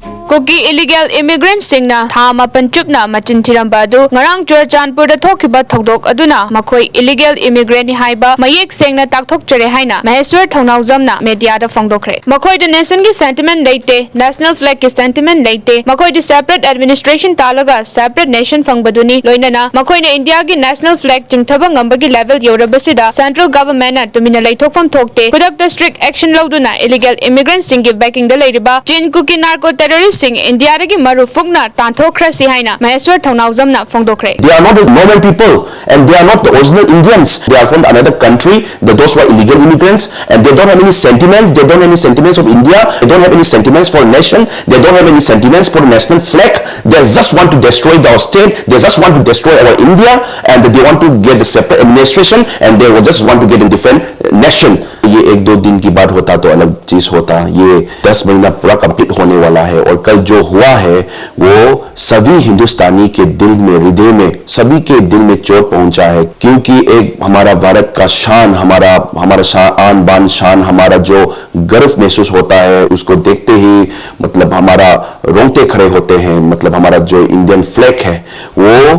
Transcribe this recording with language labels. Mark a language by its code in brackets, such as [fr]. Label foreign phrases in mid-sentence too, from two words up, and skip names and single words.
[mni] कुकी [en] illegal immigrant [mni] সিংনা থা মাপন চুপনা মচিন থিরম্বা অদু ngarang Churachandpurda thokiba thodok aduna makhoi [en] illegal immigrant [mni] ni haiba mayek sengna takthokchare haina Maheswar Thongnawjamna media da phongdokhre Makhoida nation gi sentiment leite [en] national flag [mni] ki sentiment leite Makhoida [en] separate administration [mni] talaga [en] separate nation [mni] phangbaduni loinana makhoina India gi [en] national flag [mni] chingthaba ngambagi level yorabasida [en] central government [mni] na tumina leithokfam thokte kudakta [en] strict action [mni] loduna [en] illegal immigrant [mni] sing gi backing da leiriba Chin kuki [en] narco terrorist [mni] sing India gi maru fugna tanthokhrasi haina Maheswar Thongnawjamna phongdokhre [en] They are not the normal people and they are not the original Indians. They are from another country. Those who are illegal immigrants and they don't have any sentiments. They don't have any sentiments of India. They don't have any sentiments for a nation. They don't have any sentiments for a national flag. They just want to destroy our state. They just want to destroy our India and they want to get the separate administration and they just want to get a different nation. [hi] ये एक दो दिन की बात होता तो अलग चीज होता ये 10 महीना पूरा कंप्लीट होने वाला है और कल जो हुआ है वो सभी हिंदुस्तानी के दिल में हृदय में सभी के दिल में चोट पहुंचा है क्योंकि एक हमारा भारत का शान हमारा शान बान शान हमारा जो गर्व महसूस होता है उसको देखते ही मतलब हमारा रोंगटे खड़े होते हैं मतलब हमारा जो [en] Indian flag [hi] है वो